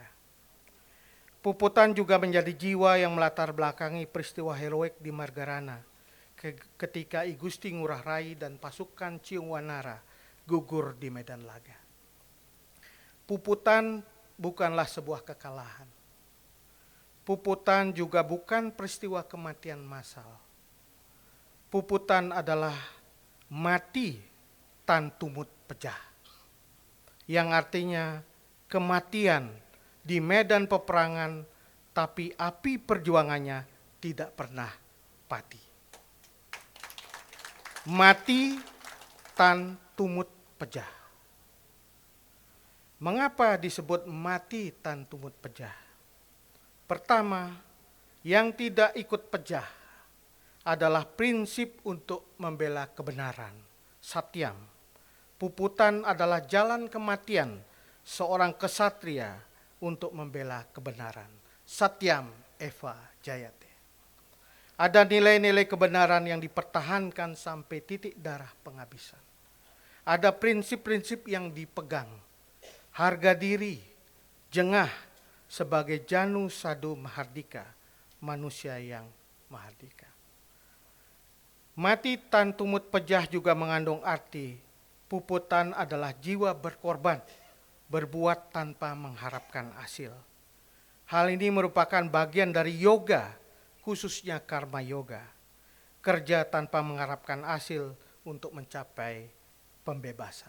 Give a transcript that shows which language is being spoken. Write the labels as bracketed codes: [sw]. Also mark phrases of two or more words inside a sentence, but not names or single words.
[id] Puputan juga menjadi jiwa yang melatar belakangi peristiwa heroik di Margarana ketika I Gusti Ngurah Rai dan pasukan Ciung Wanara gugur di medan laga. Puputan bukanlah sebuah kekalahan. Puputan juga bukan peristiwa kematian massal. Puputan adalah [kaw] mati tan tumut pejah, [id] yang artinya kematian di medan peperangan, tapi api perjuangannya tidak pernah pati. [kaw] Mati tan tumut pejah. [id] Mengapa disebut [kaw] mati tan tumut pejah? [id] Pertama, yang tidak ikut pejah adalah prinsip untuk membela kebenaran, satyam. Puputan adalah jalan kematian seorang kesatria untuk membela kebenaran. [sa] Satyam eva jayate. [id] Ada nilai-nilai kebenaran yang dipertahankan sampai titik darah penghabisan. Ada prinsip-prinsip yang dipegang. Harga diri, jengah sebagai [kaw] janu sadu mahardika, [id] manusia yang mahardika. [kaw] Mati tan tumut pejah [id] juga mengandung arti puputan adalah jiwa berkorban, berbuat tanpa mengharapkan hasil. Hal ini merupakan bagian dari yoga, khususnya karma yoga. Kerja tanpa mengharapkan hasil untuk mencapai pembebasan.